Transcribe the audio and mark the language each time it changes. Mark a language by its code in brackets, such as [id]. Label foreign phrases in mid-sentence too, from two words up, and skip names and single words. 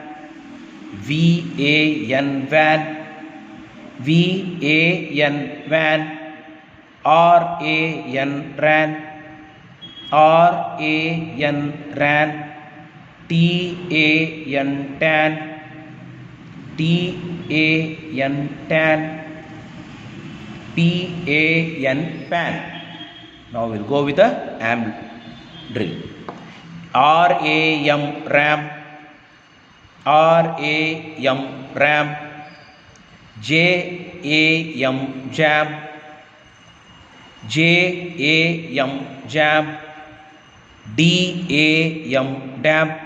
[en] VAN van, VAN van, RAN ran, RAN ran, TAN tan, TAN tan, PAN pan. Now we'll go with the AM drill. RAM ram, RAM ram, JAM jam, JAM jam, DAM dam,